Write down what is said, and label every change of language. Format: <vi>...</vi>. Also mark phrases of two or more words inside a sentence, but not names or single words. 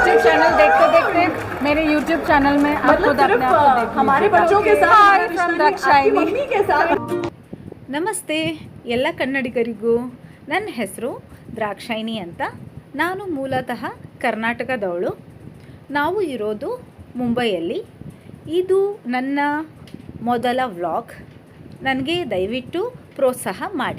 <hi>चैनल देखते देखते मेरे YouTube चैनल में आपको हमारे बच्चों के साथ मम्मी के साथ।</hi> <kn>ನಮಸ್ತೆ ಎಲ್ಲ ಕನ್ನಡಿಗರಿಗೂ. ನನ್ನ ಹೆಸರು ದ್ರಾಕ್ಷಾಯಿಣಿ ಅಂತ. ನಾನು ಮೂಲತಃ ಕರ್ನಾಟಕದವಳು. ನಾವು ಇರೋದು ಮುಂಬೈಯಲ್ಲಿ. ಇದು ನನ್ನ ಮೊದಲ ವ್ಲಾಗ್. ನನಗೆ ದಯವಿಟ್ಟು ಪ್ರೋತ್ಸಾಹ ಮಾಡಿ.</kn>